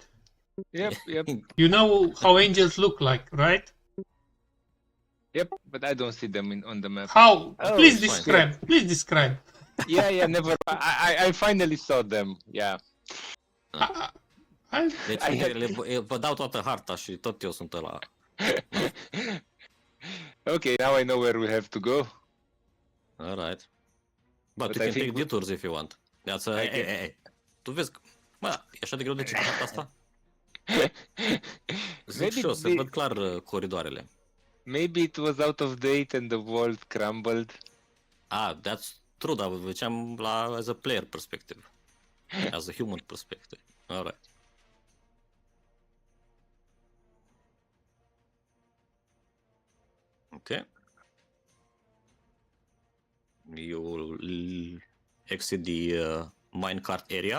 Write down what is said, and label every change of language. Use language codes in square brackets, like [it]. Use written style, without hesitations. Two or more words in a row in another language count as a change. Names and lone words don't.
[en] Yep. You know how angels look like, right? Yep, but I don't see them on the map. How? Oh, Please fine. describe. Please describe. Yeah, never. I finally saw them. Yeah. [ro] Deci, [en] I had- [ro] vă dau toată harta și tot eu sunt ăla. [en] Okay, now I know where we have to go. Alright. But But you I can think take detours if you want. That's a... [ro] Hey. Tu vezi... Mă, e așa de greu de citit harta asta? Zic [en] Maybe [ro] și eu, se văd clar coridoarele. [en] Maybe it was out of date and the world crumbled. Ah, that's true, [ro] dar vă ziceam [en] as a player perspective. As a human perspective. Alright. Okay. You will exit the minecart area.